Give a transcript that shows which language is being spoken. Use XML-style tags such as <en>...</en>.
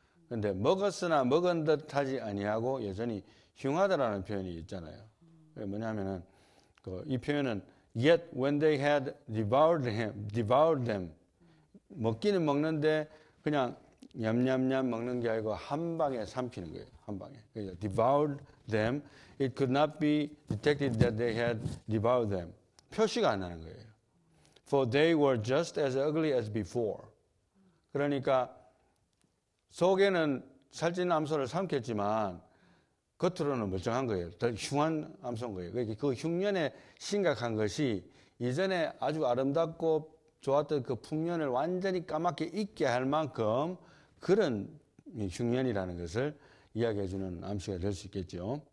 <ko>그런데 먹었으나 먹은 듯 하지 아니하고 여전히 흉하다라는 표현이 있잖아요. 뭐냐면은 이 표현은</ko> <en>yet when they had devoured them</en> <ko>먹기는 먹는데 그냥 냠냠냠 먹는 게 아니고 한 방에 삼키는 거예요. 한 방에. 그러니까</ko> <en>devoured them. It could not be detected that they had devoured them.</en> <ko>표시가 안 나는 거예요.</ko> <en>For they were just as ugly as before.</en> <ko>그러니까 속에는 살찐 암소를 삼켰지만 겉으로는 멀쩡한 거예요. 더 흉한 암소인 거예요. 그러니까 그 흉년에 심각한 것이 이전에 아주 아름답고 좋았던 그 풍년을 완전히 까맣게 잊게 할 만큼 그런 흉년이라는 것을 이야기해 주는 암시가 될 수 있겠죠.</ko>